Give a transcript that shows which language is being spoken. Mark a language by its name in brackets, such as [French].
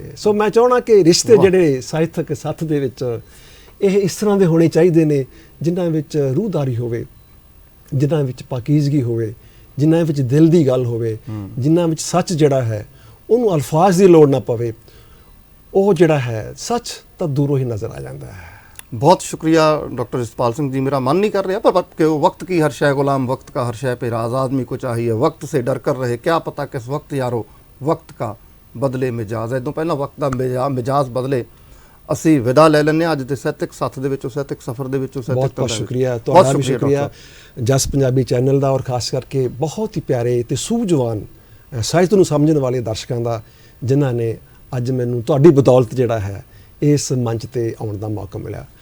[Punjabi] ਸੋ ਮੈਂ ਚਾਹਣਾ ਕਿ ਰਿਸ਼ਤੇ ਜਿਹੜੇ ਸਾਹਿਤਕ ਸੱਥ ਦੇ ਵਿੱਚ ਇਹ ਇਸ ਤਰ੍ਹਾਂ ਦੇ ਹੋਣੇ ਚਾਹੀਦੇ ਨੇ, ਜਿਨ੍ਹਾਂ ਵਿੱਚ ਰੂਹਦਾਰੀ ਹੋਵੇ, ਜਿਨ੍ਹਾਂ ਵਿੱਚ ਪਾਕੀਜ਼ਗੀ ਹੋਵੇ, ਜਿਨ੍ਹਾਂ ਵਿੱਚ ਦਿਲ ਦੀ ਗੱਲ ਹੋਵੇ, ਜਿਨ੍ਹਾਂ ਵਿੱਚ ਸੱਚ ਜਿਹੜਾ ਹੈ ਉਹਨੂੰ ਅਲਫਾਜ਼ ਦੀ ਲੋੜ ਨਾ ਪਵੇ। ਉਹ ਜਿਹੜਾ ਹੈ ਸੱਚ ਤਾਂ ਦੂਰੋਂ ਹੀ ਨਜ਼ਰ ਆ ਜਾਂਦਾ ਹੈ। [Hindi] बहुत शुक्रिया डॉक्टर जसपाल सिंह जी। मेरा मन नहीं कर रहा पर वक्त की हर शय गुलाम, वक्त का हर शय पे राज आदमी को चाहिए, वक्त से डर कर रहे, क्या पता किस वक्त यारो वक्त का बदले मिजाज। [Punjabi] इदों पहला [Hindi] वक्त का मिजाज बदले। [Punjabi] ਅਸੀਂ ਵਿਦਾ ਲੈ ਲੈਂਦੇ ਹਾਂ ਅੱਜ ਦੇ ਸਾਹਿਤਕ ਸੱਥ ਦੇ ਵਿੱਚੋਂ, ਸਾਹਿਤਕ ਸਫ਼ਰ ਦੇ ਵਿੱਚੋਂ। ਬਹੁਤ ਬਹੁਤ ਸ਼ੁਕਰੀਆ ਤੁਹਾਡਾ ਵੀ, ਸ਼ੁਕਰੀਆ ਜਸ ਪੰਜਾਬੀ ਚੈਨਲ ਦਾ, ਔਰ ਖਾਸ ਕਰਕੇ ਬਹੁਤ ਹੀ ਪਿਆਰੇ ਤੇ ਸੂਝਵਾਨ ਸਾਹਿਤ ਨੂੰ ਸਮਝਣ ਵਾਲੇ ਦਰਸ਼ਕਾਂ ਦਾ, ਜਿਨ੍ਹਾਂ ਨੇ ਅੱਜ ਮੈਨੂੰ ਤੁਹਾਡੀ ਬਦੌਲਤ ਜਿਹੜਾ ਹੈ ਇਸ ਮੰਚ ਤੇ ਆਉਣ ਦਾ ਮੌਕਾ ਮਿਲਿਆ।